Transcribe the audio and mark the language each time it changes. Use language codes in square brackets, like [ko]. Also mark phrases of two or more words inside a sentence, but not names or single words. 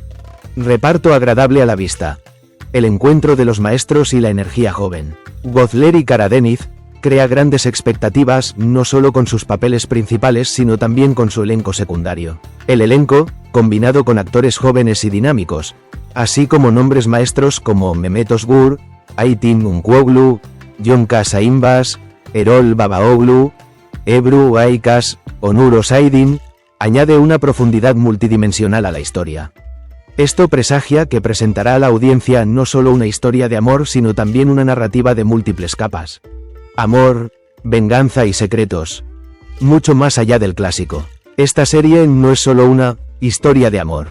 [es] Reparto agradable a la vista. El encuentro de los maestros y la energía joven. Godler y Cara Deniz crea grandes expectativas no solo con sus papeles principales sino también con su elenco secundario. El elenco, combinado con actores jóvenes y dinámicos, así como nombres maestros como Mehmet Özgür, Aytin Unkuoglu, Yonka Saimbas, Erol Babaoglu, Ebru Aykas, Onur Osaydin, añade una profundidad multidimensional a la historia. Esto presagia que presentará a la audiencia no solo una historia de amor sino también una narrativa de múltiples capas. Amor, venganza y secretos. Mucho más allá del clásico. Esta serie no es solo una historia de amor.